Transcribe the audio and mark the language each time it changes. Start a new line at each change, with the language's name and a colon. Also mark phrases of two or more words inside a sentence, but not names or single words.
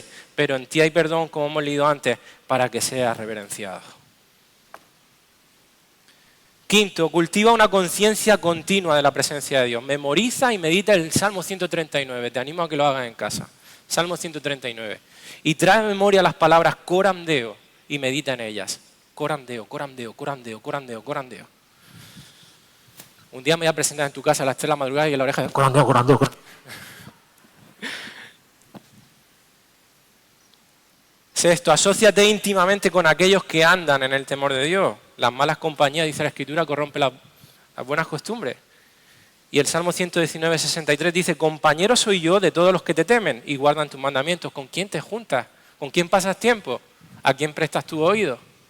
Spanish: Pero en ti hay perdón, como hemos leído antes, para que seas reverenciado. Quinto, cultiva una conciencia continua de la presencia de Dios. Memoriza y medita el Salmo 139. Te animo a que lo hagas en casa. Salmo 139. Y trae a memoria las palabras
Latin: coram deo
Spanish: y medita en ellas.
Latin: Coram deo, coram deo, coram deo, coram deo, coram deo.
Spanish: Un día me voy a presentar en tu casa a las 3 de la madrugada y en la oreja de
Latin: coram deo, coram deo, coram deo.
Spanish: Sexto, asóciate íntimamente con aquellos que andan en el temor de Dios. Las malas compañías, dice la Escritura, corrompen las buenas costumbres. Y el Salmo 119, 63 dice, compañero soy yo de todos los que te temen y guardan tus mandamientos. ¿Con quién te juntas? ¿Con quién pasas tiempo? ¿A quién prestas tu oído?